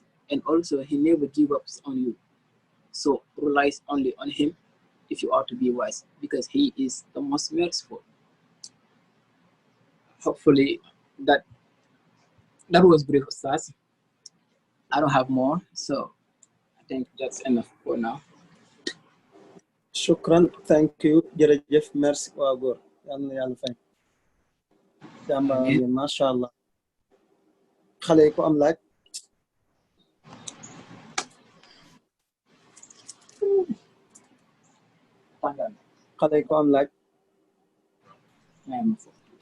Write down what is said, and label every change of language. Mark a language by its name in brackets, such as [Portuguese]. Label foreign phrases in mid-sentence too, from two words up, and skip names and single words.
[English] And also he never gives up on you. So rely only on him if you are to be wise, because he is the most merciful. Hopefully that was brief, Ustaz. I don't have more, so I think that's enough for now. Shukran, thank you, [Wolof] jërëjëf, merci waa góor, yal na yàlla fay. Jàmbaar ngeen, [Arabic] masha Allah. [Wolof] Xale yi ko am laaj. Xale yi ko am laaj.